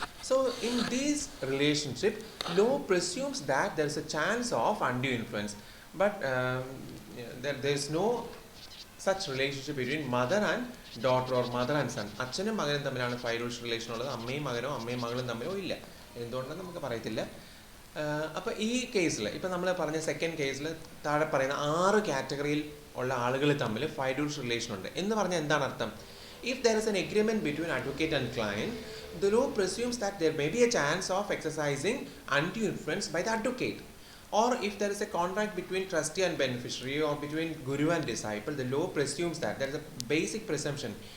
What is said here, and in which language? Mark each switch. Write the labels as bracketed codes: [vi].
[en] So in this relationship, law presumes that there is a chance of undue influence, but there is no such relationship between mother and daughter or mother and son. [ml] അച്ഛനും മകനും തമ്മിലാണ് ഫൈഡ്യൂഷ്യറി relation ഉള്ളത്, അമ്മയും മകനോ അമ്മയും മകളും തമ്മിലോ ഇല്ല. എന്തുകൊണ്ടെന്ന് നമുക്ക് പറയത്തില്ല. അപ്പോൾ ഈ കേസിൽ ഇപ്പോൾ നമ്മൾ പറഞ്ഞ സെക്കൻഡ് കേസിൽ താഴെ പറയുന്ന 6 കാറ്റഗറിയിൽ ഉള്ള ആളുകൾ തമ്മിൽ ഫൈഡ്യൂഷ്യൽ റിലേഷൻ ഉണ്ട് എന്ന് പറഞ്ഞാൽ എന്താണ് അർത്ഥം? [en] If there is an agreement between advocate and client, the law presumes that there may be a chance of exercising undue influence by the advocate. Or if there is a contract between trustee and beneficiary or between guru and disciple, the law presumes that there is a basic presumption.